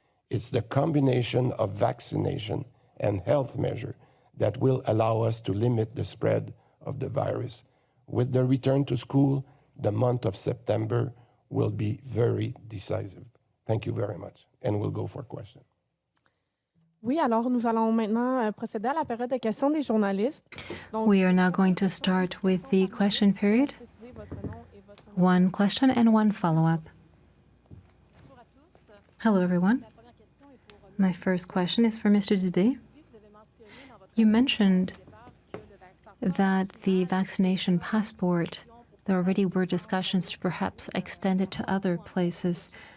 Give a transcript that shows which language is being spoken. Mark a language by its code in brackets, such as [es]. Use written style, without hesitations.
[en] It's the combination of vaccination and health measure that will allow us to limit the spread of the virus. With the return to school, the month of September will be very decisive. Thank you very much, and we'll go for questions. [fr] Oui, alors nous allons maintenant procéder à la période de questions des journalistes. Donc, [en] We are now going to start with the question period. One question and one follow-up. Hello, everyone. My first question is for Mr. Dubé. You mentioned that the vaccination passport, there already were discussions to perhaps extend it to other places.